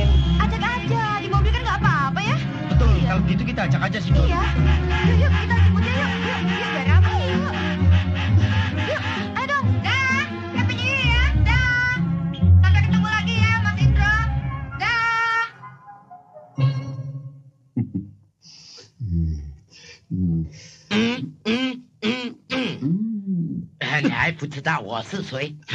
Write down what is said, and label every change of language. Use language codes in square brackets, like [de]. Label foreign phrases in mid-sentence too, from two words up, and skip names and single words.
[id] Ajak aja. Di mobil kan nggak apa-apa ya. Betul. Kalau gitu kita ajak aja si Dono. Iya. Yuk kita jemput dia yuk. Yuk biar apa yuk. Yuk. Ayo dong. Dah. [en] Happy New Year [id] ya. Dah. Sampai ketemu lagi ya Mas Indro. Dah. [zh] 你还不知道我是谁